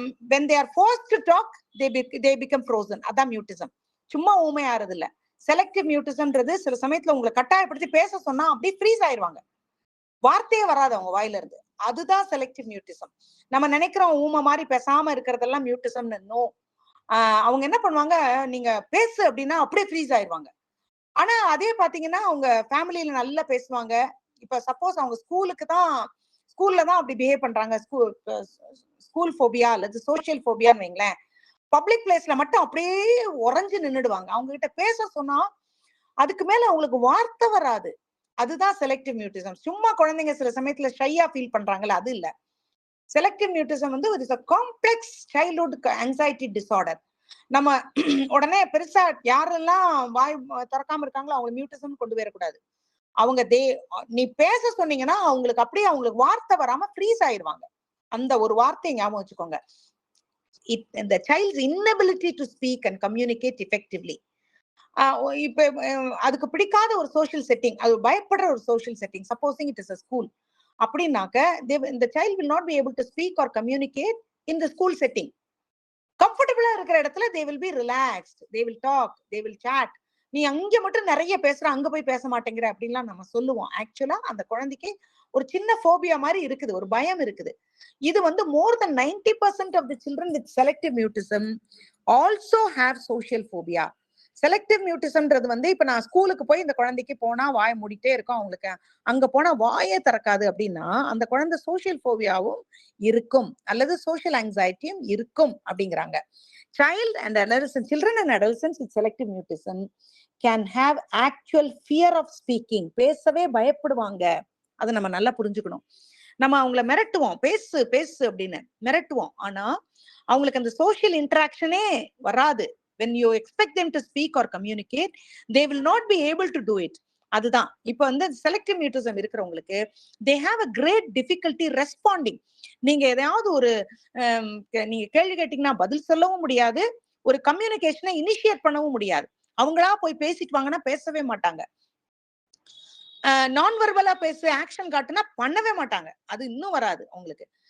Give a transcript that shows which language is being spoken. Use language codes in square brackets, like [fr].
[en] when they are forced to talk they become frozen. [ta] அதான் mutism. சும்மா ஊமையாறது இல்ல. Selective மியூட்டிசம்ன்றது சில சமயத்துல உங்களை கட்டாயப்படுத்தி பேச சொன்னா அப்படியே ஃப்ரீஸ் ஆயிருவாங்க, வார்த்தையே வராது அவங்க வாயில இருந்து. அதுதான் செலக்டிவ் மியூட்டிசம். நம்ம நினைக்கிறோம் ஊமை மாதிரி பேசாம இருக்கிறதெல்லாம் மியூட்டிசம்னு. நோ. அவங்க என்ன பண்ணுவாங்க, நீங்க பேசு அப்படின்னா அப்படியே ஃப்ரீஸ் ஆயிருவாங்க. ஆனா அதே பாத்தீங்கன்னா அவங்க ஃபேமிலியில நல்லா பேசுவாங்க. இப்ப சப்போஸ் அவங்க ஸ்கூல்ல தான் அப்படி பிஹேவ் பண்றாங்க, ஸ்கூல் போபியா அல்லது சோசியல் போபியான்னு வைங்களேன், பப்ளிக் பிளேஸ்ல மட்டும் அப்படியே உறைஞ்சு நின்னுடுவாங்க. அவங்க கிட்ட பேச சொன்னா அதுக்கு மேல அவங்களுக்கு வார்த்தை வராது. அதுதான் செலக்டிவ் மியூட்டிசம். சும்மா குழந்தைங்க சில சமயத்துல ஷையா ஃபீல் பண்றாங்கல்ல, அது இல்ல. [en] Selective mutism வந்து it's a complex childhood anxiety disorder. [ta] நம்ம உடனே பெருசா யாரெல்லாம் வாய் திறக்காம இருக்காங்களோ அவங்க மியூட்டிசம் கொண்டு வரக்கூடாது. அவங்க நீ பேச சொன்னீங்கன்னா அவங்களுக்கு அப்படியே அவங்களுக்கு வார்த்தை வராம ஃப்ரீஸ் ஆயிருவாங்க. அந்த ஒரு வார்த்தையை ஞாபகம் வச்சுக்கோங்க. [en] the child's inability to speak and communicate effectively. [ta] இப்ப அதுக்கு பிடிக்காத ஒரு சோஷியல் செட்டிங், [en] அது பயப்படுற ஒரு social setting, supposing it is a school அப்படின்னாக்க the child will not be able to speak or communicate in the school setting. [ta] கம்ஃபர்டபுளா இருக்கிற இடத்துல [en] they will be relaxed, they will talk, they will chat. [ta] நீ அங்க மட்டும் நிறைய பேசுற, அங்க போய் பேச மாட்டேங்கிற அப்படின்லாம் நம்ம சொல்லுவோம். ஆக்சுவலா அந்த குழந்தைக்கு ஒரு சின்ன போபியா மாதிரி இருக்குது, ஒரு பயம் இருக்குது. இது வந்து [en] more than 90% of the children with selective mutism also have social phobia. [ta] Selective மியூட்டிசம்ன்றது வந்து இப்ப நான் ஸ்கூலுக்கு போய் இந்த குழந்தைக்கு போனா வாய் மூடிட்டே இருக்கும், அவங்களுக்கு அங்க போனா வாயே திறக்காது அப்படின்னா அந்த குழந்தை சோசியல் போபியாவும் இருக்கும் அல்லது சோசியல் ஆங்ஸைட்டியும் இருக்கும் அப்படிங்கிறாங்க. [en] Children and adolescents with selective mutism can have actual fear of speaking. [ta] பேசவே பயப்படுவாங்க. அதை நம்ம நல்லா புரிஞ்சுக்கணும். நம்ம அவங்கள மிரட்டுவோம், பேசு பேசு அப்படின்னு மிரட்டுவோம். ஆனா அவங்களுக்கு அந்த சோசியல் இன்டராக்ஷனே வராது. [en] When you expect them to speak or communicate, they will not be able to do it. [ta] அதுதான் இப்ப வந்து செலக்டிவ் மியூட்டிசம் இருக்கிறவங்களுக்கு [en] they have a great difficulty responding. [ta] நீங்க ஏதாவது ஒரு நீங்க கேள்வி கேட்டீங்கன்னா பதில் சொல்லவும் முடியாது, ஒரு கம்யூனிகேஷனை இனிஷியேட் பண்ணவும் முடியாது. அவங்களா போய் பேசிட்டு வாங்கன்னா பேசவே மாட்டாங்க. நான் வெர்பலா பேச ஆக்ஷன் காட்டுனா பண்ணவே மாட்டாங்க, அது இன்னும் வராது அவங்களுக்கு.